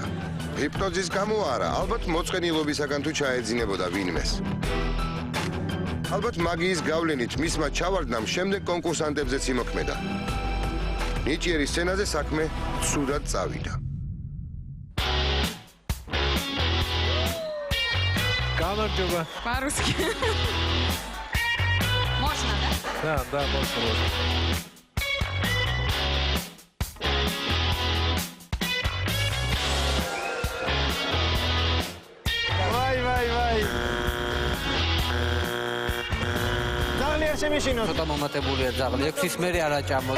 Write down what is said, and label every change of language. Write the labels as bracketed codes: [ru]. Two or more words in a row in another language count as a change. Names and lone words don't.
[ka] ჰიპნოზის გამო არა, ალბათ მოწყენილობისაგან თუ ჩაეძინებოდა ვინმეს. ალბათ მაგიის გავლენით მისმა ჩავარდნამ შემდეგ კონკურსანტებზეც იმოქმედა. ნიჭიერის სცენაზე საქმე ცუდად წავიდა. გამარჯობა. [ru] По-русски. Можно, да? Да, можно. [ka] ვაი. ძალიან შემიშინოთ. ცოტა მომატებულია ძაღლი. 6-ის მერე არ აჭამოთ.